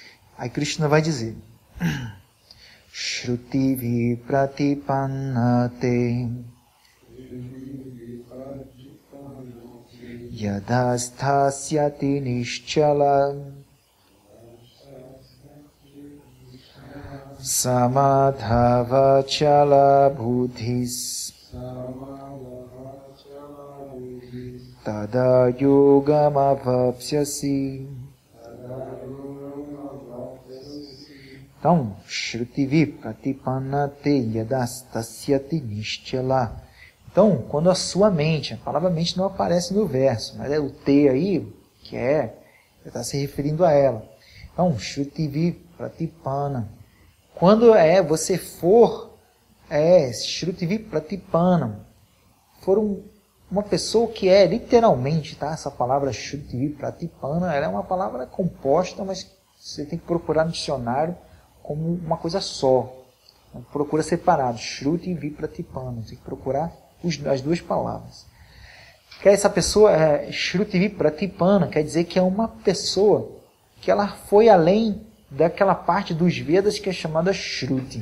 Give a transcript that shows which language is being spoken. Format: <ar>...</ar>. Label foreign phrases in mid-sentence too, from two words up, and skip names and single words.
<pt>Aí Krishna vai dizer:</pt> <sa>श्रुतिविप्रतिपन्ना ते यदा स्थास्यति निश्चला समाधावचला बुद्धिस्तदा योगमवाप्स्यसि. Então, श्रुतिविप्रतिपन्ना ते यदा स्थास्यति निश्चला.</sa> <pt>Então, quando a sua mente, a palavra mente não aparece no verso, mas é o T aí, que está se referindo a ela.</pt> <sa>Então, श्रुतिविप्रतिपन्ना.</sa> <pt>Quando você for,</pt> <sa>श्रुतिविप्रतिपन्ना,</sa> <pt>for uma pessoa que literalmente, tá? Essa palavra</pt> <sa>श्रुतिविप्रतिपन्ना,</sa> <pt>ela é uma palavra composta, mas você tem que procurar no dicionário como uma coisa só. Não procura separado, Shruti e Vipratipanna. Tem que procurar as duas palavras. Que essa pessoa,</pt> <sa>श्रुतिविप्रतिपन्ना,</sa> <pt>quer dizer que é uma pessoa que ela foi além daquela parte dos Vedas que é chamada Shruti.</pt>